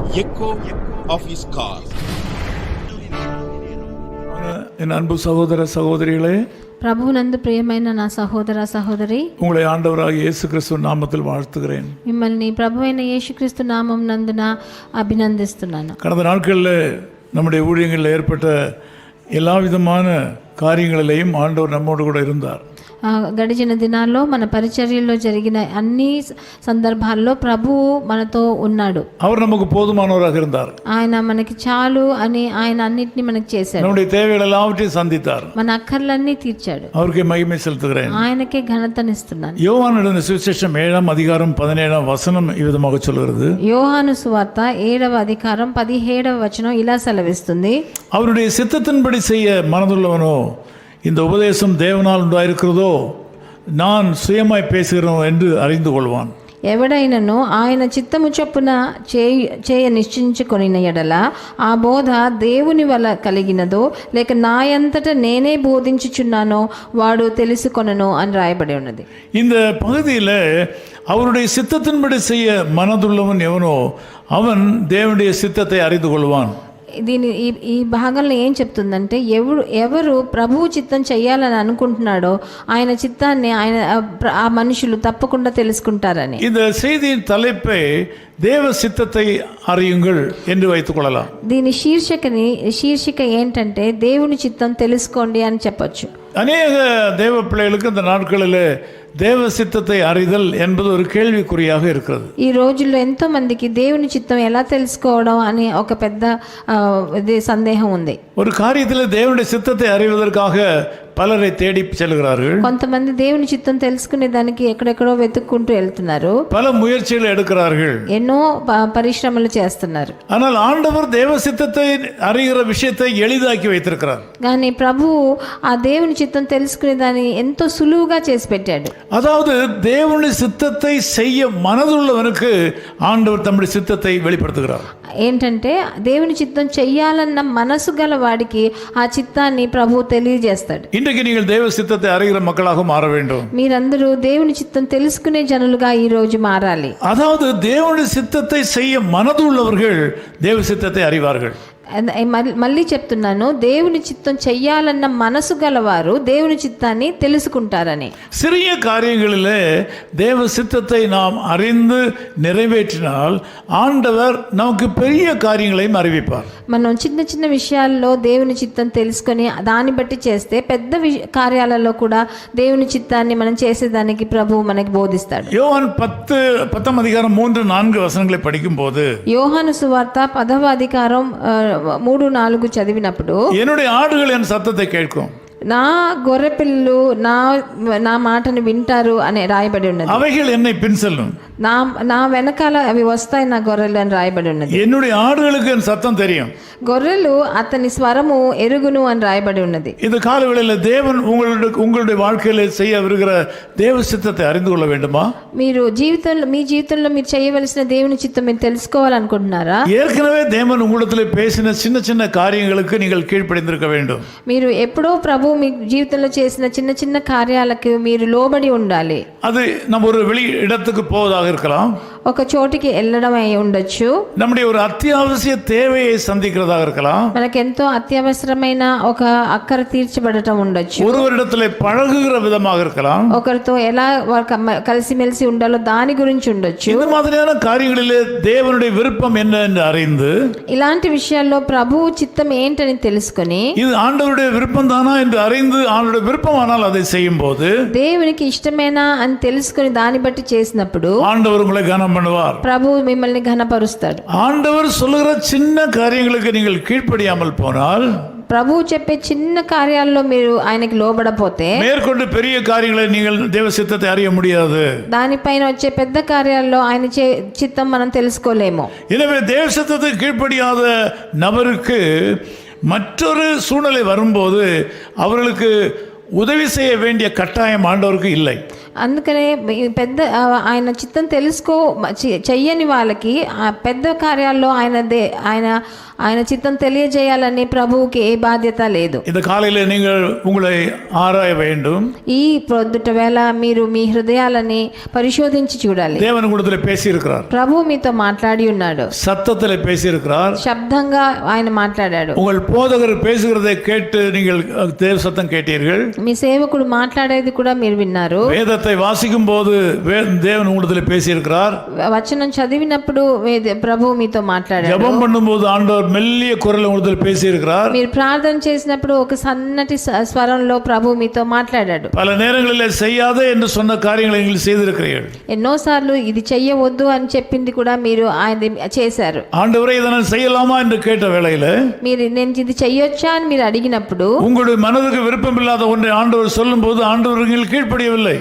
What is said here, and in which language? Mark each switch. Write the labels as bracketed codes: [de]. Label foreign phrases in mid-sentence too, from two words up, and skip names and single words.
[en] echo of his call. [ta] என் அன்பு சகோதர சகோதரிகளே, [te] ప్రభువునందు ప్రియమైన నా సహోదర సహోదరి, [ta] உங்களை ஆண்டவராகிய இயேசு கிறிஸ்து நாமத்தில் வாழ்த்துகிறேன். [te] మిమ్మల్ని ప్రభువైన యేసుక్రీస్తు నామం నందున అభినందిస్తున్నాను. [ta] கடந்த நாட்களில் நம்முடைய ஊழியங்களில் ஏற்பட்ட எல்லா விதமான காரியங்களிலேயும் ஆண்டவர் நம்மோடு கூட இருந்தார். [te] గడిచిన దినాల్లో మన పరిచర్యల్లో జరిగిన అన్ని సందర్భాల్లో ప్రభువు మనతో ఉన్నాడు. [ta] அவர் நமக்கு போதுமானவராக இருந்தார். [te] ఆయన మనకి చాలు అని ఆయన అన్నిటిని మనకి చేశాడు. [ta] நம்முடைய தேவைகள் எல்லாவற்றையும் சந்தித்தார். [te] మన అక్కర్లన్నీ తీర్చాడు. [ta] அவருக்கே மகிமை செலுத்துகிறேன். [te] ఆయనకే ఘనతనిస్తున్నాను. [ta] யோவான் எழுதின சுவிசேஷம் 7ஆம் அதிகாரம் 17ஆம் வசனம் இவ்விதமாக சொல்கிறது. [te] యోహాను సువార్త 7వ అధికారం 17వ వచనం ఇలా సెలవిస్తుంది. [ta] அவருடைய சித்தத்தின்படி செய்ய மனதுள்ளவனோ இந்த உபதேசம் தேவனால் உண்டாயிருக்கிறதோ நான் சுயமாய் பேசுகிறோம் என்று அறிந்து கொள்வான். [te] ఎవడైనను ఆయన చిత్తము చొప్పున చేయ నిశ్చయించుకొని ఎడల ఆ బోధ దేవుని వల్ల కలిగినదో లేక నాయంతట నేనే బోధించుచున్నానో వాడు తెలుసుకొనను అని రాయబడి ఉన్నది. [ta] இந்த பகுதியில் அவருடைய சித்தத்தின்படி செய்ய மனதுள்ளவன் எவனோ அவன் தேவனுடைய சித்தத்தை அறிந்து கொள்வான். [te] దీని ఈ భాగంలో ఏం చెప్తుందంటే ఎవరు ప్రభువు చిత్తం చేయాలని అనుకుంటున్నాడో ఆయన చిత్తాన్ని ఆ మనుషులు తప్పకుండా తెలుసుకుంటారని. [ta] இந்த செய்தியின் தலைப்பை தேவ சித்தத்தை அறியுங்கள் என்று வைத்துக் கொள்ளலாம். [te] దీని శీర్షిక ఏంటంటే దేవుని చిత్తం తెలుసుకోండి అని చెప్పొచ్చు. [ta] அநேக தேவ பிள்ளைகளுக்கு இந்த நாட்களில் தேவ சித்தத்தை அறிதல் என்பது ஒரு கேள்விக்குறியாக இருக்கிறது. [te] ఈ రోజుల్లో ఎంతో మందికి దేవుని చిత్తం ఎలా తెలుసుకోవడం అని ఒక పెద్ద సందేహం ఉంది. [ta] ஒரு காரியத்தில் தேவனுடைய சித்தத்தை அறிவதற்காக பலரை தேடி செல்கிறார்கள். [te] కొంతమంది దేవుని చిత్తం తెలుసుకునే దానికి ఎక్కడెక్కడో వెతుక్కుంటూ వెళ్తున్నారు. [ta] பல முயற்சிகளை எடுக்கிறார்கள். [te] ఎన్నో పరిశ్రమలు చేస్తున్నారు. [ta] ஆனால் ஆண்டவர் தேவ சித்தத்தை அறிகிற விஷயத்தை எளிதாக்கி வைத்திருக்கிறார். [te] కానీ ప్రభువు ఆ దేవుని చిత్తం తెలుసుకునే దాన్ని ఎంతో సులువుగా చేసి పెట్టాడు. [ta] அதாவது தேவனுடைய சித்தத்தை செய்ய மனதுள்ளவனுக்கு ஆண்டவர் தம்முடைய சித்தத்தை வெளிப்படுத்துகிறார். [te] ఏంటంటే దేవుని చిత్తం చెయ్యాలన్న మనసు గల వాడికి ఆ చిత్తాన్ని ప్రభువు తెలియజేస్తాడు. [ta] இன்றைக்கு நீங்கள் தேவ சித்தத்தை அறிகிற மக்களாக மாற வேண்டும். [te] మీరందరూ దేవుని చిత్తం తెలుసుకునే జనులుగా ఈ రోజు మారాలి. [ta] அதாவது தேவனுடைய சித்தத்தை செய்ய மனதுள்ளவர்கள் தேவ சித்தத்தை அறிவார்கள். [te] మళ్ళీ చెప్తున్నాను, దేవుని చిత్తం చెయ్యాలన్న మనసు గలవారు దేవుని చిత్తాన్ని తెలుసుకుంటారని. [ta] சிறிய காரியங்களிலே தேவ சித்தத்தை நாம் அறிந்து நிறைவேற்றினால் ஆண்டவர் நமக்கு பெரிய காரியங்களையும் அறிவிப்பார். [te] మనం చిన్న చిన్న విషయాల్లో దేవుని చిత్తం తెలుసుకొని దాన్ని బట్టి చేస్తే పెద్ద కార్యాలలో కూడా దేవుని చిత్తాన్ని మనం చేసేదానికి ప్రభువు మనకి బోధిస్తాడు. [ta] யோவான் 10ஆம் அதிகாரம் 3-4 வசனங்களை படிக்கும் போது, [te] యోహాను సువార్త 10వ అధికారం 3-4 చదివినప్పుడు, [ta] என்னுடைய ஆடுகள் என் சத்தத்தை கேட்கும், [te] నా గొర్రె పిల్లలు నా మాటను వింటారు అని రాయబడి ఉన్నది. [ta] அவைகள் என்னை பின் செல்லும், [te] నా వెనకాల అవి వస్తాయి నా గొర్రెలు అని రాయబడి ఉన్నది. [ta] என்னுடைய ஆடுகளுக்கு என் சத்தம் தெரியும், [te] గొర్రెలు అతని స్వరము ఎరుగును అని రాయబడి ఉన్నది. [ta] இந்த காலவேளையில் தேவன் உங்களுடைய வாழ்க்கையில் செய்ய விருகிற தேவ சித்தத்தை அறிந்து கொள்ள வேண்டுமா? [te] మీరు మీ జీవితంలో మీరు చేయవలసిన దేవుని చిత్తం మీరు తెలుసుకోవాలనుకుంటున్నారా? [ta] ஏற்கனவே தேவன் உங்களிடத்தில் பேசின சின்ன சின்ன காரியங்களுக்கு நீங்கள் கீழ்ப்படிந்திருக்க வேண்டும். [te] మీరు ఎప్పుడో ప్రభు మీ జీవితంలో చేసిన చిన్న చిన్న కార్యాలకు మీరు లోబడి ఉండాలి. [ta] அது நம்ம ஒரு வெளி இடத்துக்கு போவதாக இருக்கலாம், [te] ఒక చోటికి వెళ్ళడం అయి ఉండొచ్చు, [ta] நம்முடைய ஒரு అత్యవసర தேவையை సந்திக்கிறதாக இருக்கலாம், [te] మనకెంతో అత్యవసరమైన ఒక అక్కర తీర్చబడటం ఉండొచ్చు, [ta] ஒருவரிடத்தில் பழகுகிற விதமாக இருக்கலாம், [te] ఒకరితో ఎలా కలిసిమెలిసి ఉండాలో దాని గురించి ఉండొచ్చు. [ta] இந்த மாதிரியான காரியங்களிலே தேவனுடைய விருப்பம் என்ன என்று அறிந்து, [te] ఇలాంటి విషయాల్లో ప్రభువు చిత్తం ఏంటని తెలుసుకొని, [ta] இது ஆண்டவருடைய விருப்பம் தானா என்று அறிந்து ஆண்டவருடைய விருப்பமானால் அதை செய்யும் போது [te] దేవునికి ఇష్టమేనా అని తెలుసుకొని దాన్ని బట్టి చేసినప్పుడు [ta] ஆண்டவர் உங்களை கனம் பண்ணுவார். [te] ప్రభువు మిమ్మల్ని ఘనపరుస్తాడు. [ta] ஆண்டவர் சொல்லுகிற சின்ன காரியங்களுக்கு நீங்கள் கீழ்ப்படியாமல் போனால், [te] ప్రభువు చెప్పే చిన్న కార్యాల్లో మీరు ఆయనకి లోబడపోతే [ta] மேற்கொண்டு பெரிய காரியங்களை நீங்கள் தேவ சித்தத்தை அறிய முடியாது. [te] దానిపైన వచ్చే పెద్ద కార్యాల్లో ఆయన చిత్తం మనం తెలుసుకోలేము. [ta] எனவே தேவ சித்தத்துக்கு கீழ்ப்படியாத நபருக்கு மற்றொரு சூழ்நிலை வரும்போது அவர்களுக்கு உதவி செய்ய வேண்டிய கட்டாயம் ஆண்டவருக்கு இல்லை. [te] అందుకనే ఈ పెద్ద ఆయన చిత్తం తెలుసుకో చెయ్యని వాళ్ళకి ఆ పెద్ద కార్యాల్లో ఆయన చిత్తం తెలియజేయాలని ప్రభువుకి ఏ బాధ్యత లేదు. [ta] இந்த காலையில நீங்கள் உங்களை ஆராய வேண்டும். [te] ఈ పొద్దుట వేళ మీరు మీ హృదయాలని పరిశోధించి చూడాలి. [ta] தேவன் உங்களிடத்தில் பேசி இருக்கிறார். [te] ప్రభువు మీతో మాట్లాడి ఉన్నాడు. [ta] சத்தத்தில் பேசி இருக்கிறார். [te] శబ్దంగా ఆయన మాట్లాడాడు. [ta] உங்கள் போதகர் பேசுகிறதை கேட்டு நீங்கள் தேவ சத்தம் கேட்டீர்கள். [te] మీ సేవకుడు మాట్లాడేది కూడా మీరు విన్నారు. [ta] வேதத்தை வாசிக்கும் போது தேவன் உங்களிடத்தில் பேசி இருக்கிறார். [te] వచనం చదివినప్పుడు ప్రభువు మీతో మాట్లాడాడు. [ta] ஜெபம் பண்ணும்போது ஆண்டவர் மெல்லிய குரலில் உங்களிடத்தில் பேசி இருக்கிறார். [te] మీరు ప్రార్థన చేసినప్పుడు ఒక సన్నటి స్వరంలో ప్రభువు మీతో మాట్లాడాడు. [ta] பல நேரங்களில் செய்யாதே என்று சொன்ன காரியங்களை நீங்கள் செய்திருக்கிறீர்கள். [te] ఎన్నోసార్లు ఇది చెయ్యవద్దు అని చెప్పింది కూడా మీరు ఆయన చేశారు. [ta] ஆண்டவரே இதை நான் செய்யலாமா என்று கேட்ட வேளையில [te] మీరు నేను ఇది చెయ్యొచ్చా అని మీరు అడిగినప్పుడు [ta] உங்களுடைய மனதுக்கு விருப்பம் இல்லாத ஒன்றை ஆண்டவர் சொல்லும் போது ஆண்டவர் நீங்கள் கீழ்ப்படியவில்லை.